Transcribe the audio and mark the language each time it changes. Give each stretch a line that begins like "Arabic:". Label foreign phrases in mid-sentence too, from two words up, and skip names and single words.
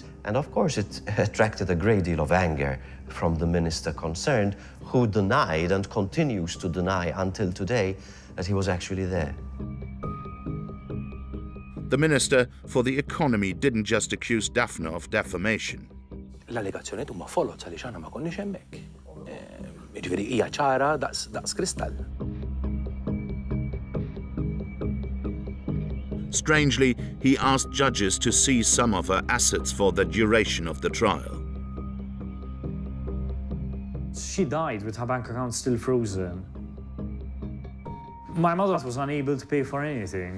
English: And of course, it attracted a great deal of anger from the minister concerned, who denied and continues to deny until today that he was actually there. The Minister for the Economy didn't just accuse Daphne of defamation.
Maltese: L-allegazzjonijiet huma folot għaliex aħna ma konniex hemmhekk. Jiġifieri hija ċara daqs kristall.
English: Strangely, he asked judges to seize some of her assets for the duration of the trial. She died with her bank account still frozen. My mother was unable to pay for anything.